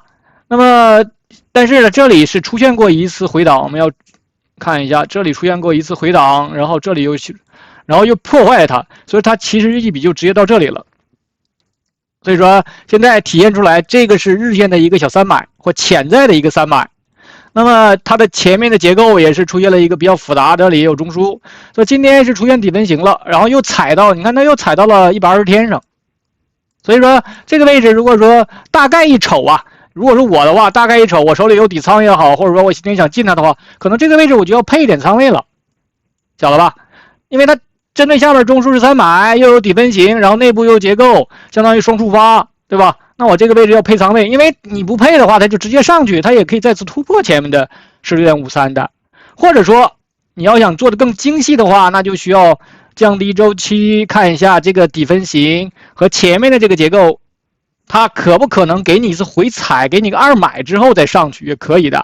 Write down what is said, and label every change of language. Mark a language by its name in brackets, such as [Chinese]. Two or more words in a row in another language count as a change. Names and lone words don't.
[Chinese] 那麼但是呢，這裡是出現過一次回檔，我們要看一下，這裡出現過一次回檔，然後這裡又破壞它，所以它其實一筆就直接到這裡了。所以說現在體現出來，這個是日線的一個小3買或潛在的一個3 買。那麼它的前面的結構也是出現了一個比較複雜，這裡也有中樞，所以今天是出現底分型了，然後又踩到，你看它又踩到了120天上。所以說這個位置如果說大概一瞅啊，如果是我的話，大概一瞅，我手裡有底倉也好，或者說我今天想進它的話，可能這個位置我就要配一點倉位了，曉得吧？因為它針對下面中樞是3買，又有底分型，然後內部又有結構，相當於雙觸發，對吧？那我這個位置要配倉位，因為你不配的話，它就直接上去，它也可以再次突破前面的 16.53 的，或者說你要想做的更精細的話，那就需要降低周期，看一下這個底分型和前面的這個結構，它可不可能給你一次回踩，給你個2買之後再上去也可以的。